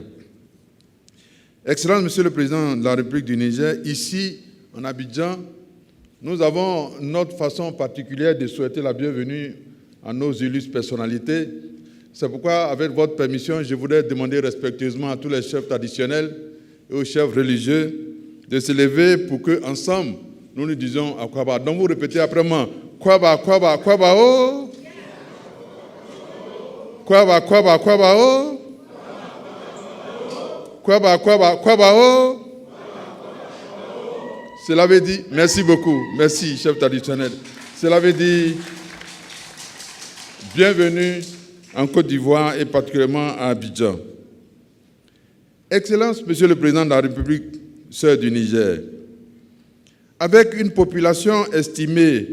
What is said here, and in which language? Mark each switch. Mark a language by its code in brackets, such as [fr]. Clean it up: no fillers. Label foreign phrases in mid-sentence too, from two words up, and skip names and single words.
[fr] Excellence, Monsieur le Président de la République du Niger, ici, en Abidjan, nous avons notre façon particulière de souhaiter la bienvenue à nos illustres personnalités. C'est pourquoi, avec votre permission, je voudrais demander respectueusement à tous les chefs traditionnels et aux chefs religieux de se lever pour qu'ensemble, nous nous disions à Kwaba. Donc vous répétez après moi, [bci] Kwaba, Kwaba, Kwaba, oh. Kwaba, Kwaba, Kwaba, oh. Kwaba, Kwaba, Kwaba, oh. [fr] Cela veut dire, merci beaucoup, merci chef traditionnel. Cela veut dire, bienvenue en Côte d'Ivoire et particulièrement à Abidjan. Excellence, Monsieur le Président de la République, sœur du Niger, avec une population estimée